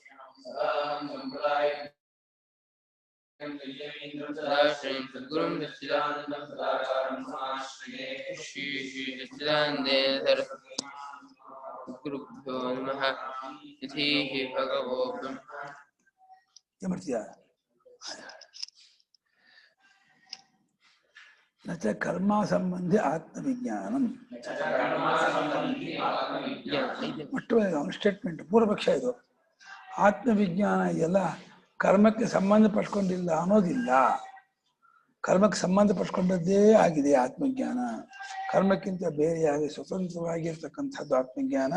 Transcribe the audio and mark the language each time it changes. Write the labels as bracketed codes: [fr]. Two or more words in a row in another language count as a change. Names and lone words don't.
[sa] सद्गुरुं सच्चिदानन्दं सदाचारं समाश्रये श्री सच्चिदानन्देन गुरुभ्यो नमः इति भगवो न च कर्मा संबंधी आत्मविज्ञानम [kn] ಸ್ಟೇಟ್ಮೆಂಟ್ ಪೂರ್ವಪಕ್ಷ ಇದು. ಆತ್ಮವಿಜ್ಞಾನ ಇದೆಲ್ಲ ಕರ್ಮಕ್ಕೆ ಸಂಬಂಧಪಟ್ಕೊಂಡಿಲ್ಲ ಅನ್ನೋದಿಲ್ಲ. ಕರ್ಮಕ್ಕೆ ಸಂಬಂಧಪಟ್ಕೊಂಡದ್ದೇ ಆಗಿದೆ ಆತ್ಮಜ್ಞಾನ. ಕರ್ಮಕ್ಕಿಂತ ಬೇರೆಯಾಗಿ ಸ್ವತಂತ್ರವಾಗಿರ್ತಕ್ಕಂಥದ್ದು ಆತ್ಮಜ್ಞಾನ.